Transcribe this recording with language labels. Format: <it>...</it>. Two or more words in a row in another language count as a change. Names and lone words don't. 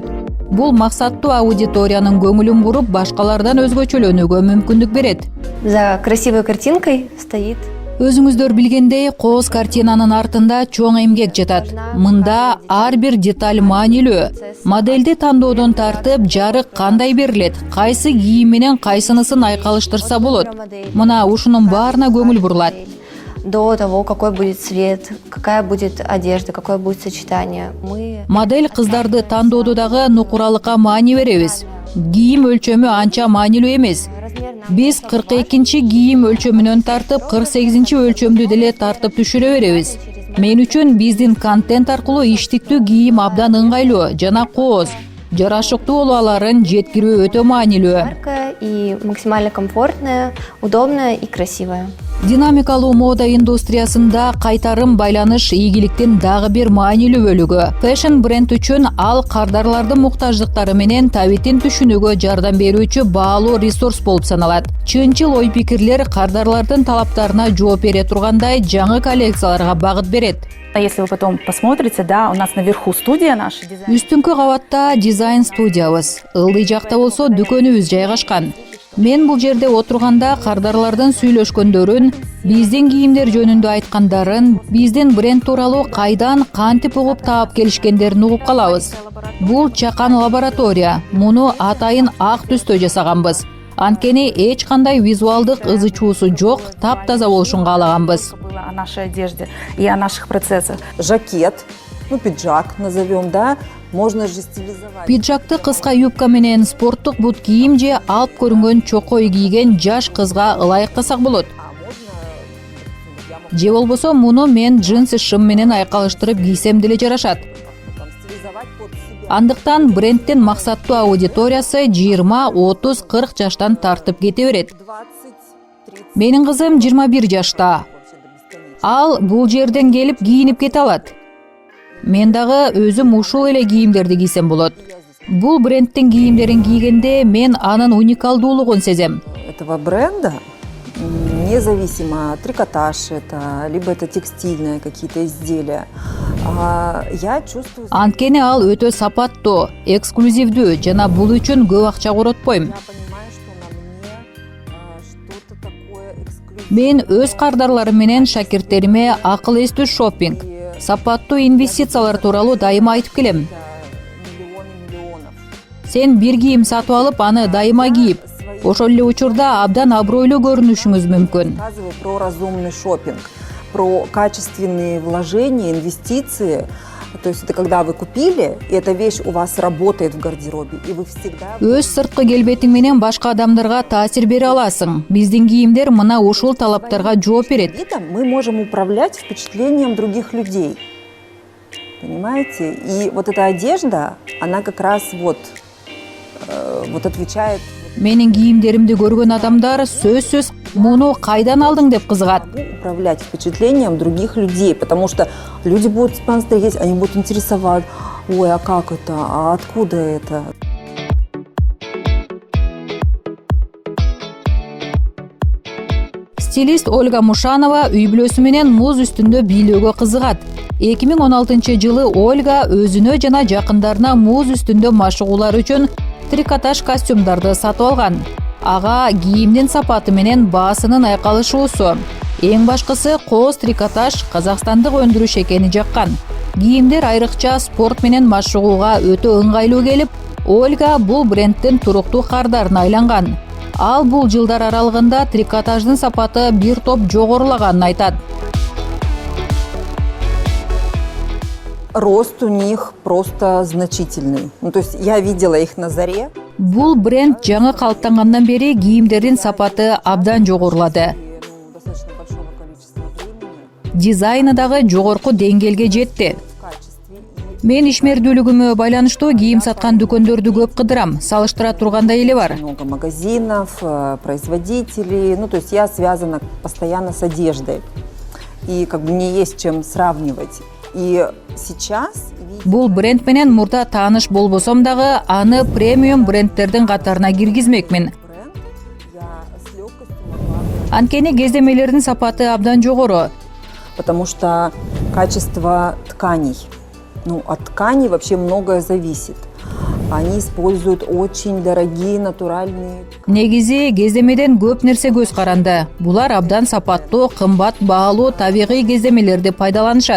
<ky>Бул максаттуу аудиториянын көңүлүн буруп, башкалардан өзгөчөлөнүүгө мүмкүндүк берет.</ky> <ru>За красивой картинкой стоит.</ru> <ky>Өзүңүздөр билгендей, кооз картинанын артында чоң эмгек жатат. Мында ар бир деталь маанилүү. Модельди тандоодон тартып, жарык кандай берилет, кайсы кийим менен кайсынысын айкалыштырса болот. Мына ушунун баарына көңүл бурулат.</ky> <ru>До того, какой будет цвет, какая будет одежда, какое будет сочетание.</ru> <ky>Модель кыздарды тандоодо дагы нукуралыкка маани беребиз. Кийим өлчөмү анча маанилүү эмес. Биз 42-чи кийим өлчөмүнөн тартып 48-чи өлчөмдү деле тартып түшүрө беребиз. Мен үчүн биздин контент аркылуу иштиктүү кийим абдан ыңгайлуу жана кооз, жарашыктуу болуаларын жеткирүү өтө маанилүү.</ky> <ru>Яркая и максимально комфортная, удобная и красивая.</ru> <ky>Динамикалуу мода индустриясында кайтарым байланыш ийгиликтин дагы бир маанилүү бөлүгү. Фэшн бренд үчүн ал кардарлардын муктаждыктары менен табитин түшүнүүгө жардам берүүчү баалуу ресурс болуп саналат. Чынчыл ой-пикирлер кардарлардын талаптарына жооп бере тургандай жаңы коллекцияларга багыт берет.</ky> <ru>Если вы потом посмотрите, да, у нас наверху студия наша.</ru> <ky>Үстүңкү кабатта дизайн студиябыз, ылдый жакта болсо дүкөнүбүз жайгашкан. Мен бул жерде отурганда кардарлардын сүйлөшкөндөрүн, биздин кийимдер жөнүндө айткандарын, биздин бренд тууралуу кайдан кантип угуп таап келишкендерин угуп калабыз. Бул чакан лаборатория, муну атайын ак түстө жасаганбыз. Анткени эч кандай визуалдык ызычуусу жок, таптаза болушун каалаганбыз.</ky> <ru>О нашей одежде и о наших процессах. Жакет, пиджак назовем, да, можно же стилизовать.</ru> <ky>Пиджакты кыска юбка менен спорттук бут кийим же алып көрүнгөн чокой кийген жаш кызга ылайыктасак болот. Же болбосо муну мен джинсы шым менен айкалыштырып кийсем деле жарашат. Андыктан брендтин максаттуу аудиториясы 20, 30, 40 жаштан тартып кете берет. Менин кызым 21 жашта. Ал бул жерден келип кийинип кете алат. Мен дагы өзүм ушул эле кийимдерди кийсем болот. Бул брендтин кийимдерин кийгенде мен анын уникалдуулугун сезем.</ky> <ru>Этого бренда, независимо трикотаж это, либо это текстильные какие-то изделия, я чувствую...</ru> <ky>Анткени ал өтө сапаттуу, эксклюзивдүү жана бул үчүн көп акча коротпойм. Мен өз кардарларым менен шакирттериме акыл эстүү шоппинг, сапаттуу инвестициялар тууралуу дайыма айтып келем. Сен бир кийим сатып алып, аны дайыма кийип, ошол эле учурда абдан абройлуу көрүнүшүңүз мүмкүн.</ky> <ru>Про разумный шопинг, про качественные вложения, инвестиции. То есть это когда вы купили, и эта вещь у вас работает в гардеробе, и вы всегда...</ru> <ky>Өз сырткы келбетиң менен башка адамдарга таасир бере аласың. Биздин кийимдер мына ушул талаптарга жооп берет.</ky> <ru>Мы можем управлять впечатлением других людей. Понимаете? И вот эта одежда, она как раз вот отвечает.</ru> <ky>Менин кийимдеримди көргөн адамдар сөзсүз муну кайдан алдың деп кызыгат.</ky> <ru>Управлять впечатлением других людей, потому что люди будут смотреть, они будут интересовать, ой, а как это, а откуда это?</ru> <ky>Стилист Ольга Мушанова үй бүлөсү менен муз үстүндө бийлөөгө кызыгат. 2016 жылы Ольга өзүнө жана жакындарына муз үстүндө машыгуулар үчүн трикотаж костюмдарды сатып алган. Ага кийимдин сапаты менен баасынын айкалышуусу. Эң башкысы кооз трикотаж казакстандык өндүрүш экени жаккан. Кийимдер айрыкча спорт менен машыгууга өтө ыңгайлуу келип, Ольга бул брендтин туруктуу кардарына айланган. Ал бул жылдар аралыгында трикотаждын сапаты бир топ жогорулаганын айтат.</ky> <ru>Рост у них просто значительный. Ну, то есть я видела их на заре.</ru> <ky>Бул бренд жаңы калыптангандан бери кийимдердин сапаты абдан жогорулады.</ky> <ru>Достаточно большого количества времени.</ru> <ky>Дизайны дагы жогорку деңгээлге жетти.</ky> <ru>В качестве</ru> <ky>Мен ишмердүүлүгүмө байланыштуу кийим саткан дүкөндөрдү көп кыдырам, салыштыра турганда эле бар.</ky> <ru>много магазинов, производителей. Ну, то есть я связана постоянно с одеждой. И как бы мне есть чем сравнивать. И сейчас</ru> <ky>Бул бренд менен мурда тааныш болбосом дагы аны премиум брендтердин катарына киргизмекмин.</ky> <ru>бренд я с легкостью могла.</ru> <ky>Анткени кездемелердин сапаты абдан жогору.</ky> <ru>Потому что качество тканей. Ну, от тканей вообще многое зависит. Они используют очень дорогие натуральные ткани.</ru> <ky>Негизи кездемеден көп нерсе көз каранды. Булар абдан сапаттуу, кымбат баалуу табигый кездемелерди пайдаланышат.</ky>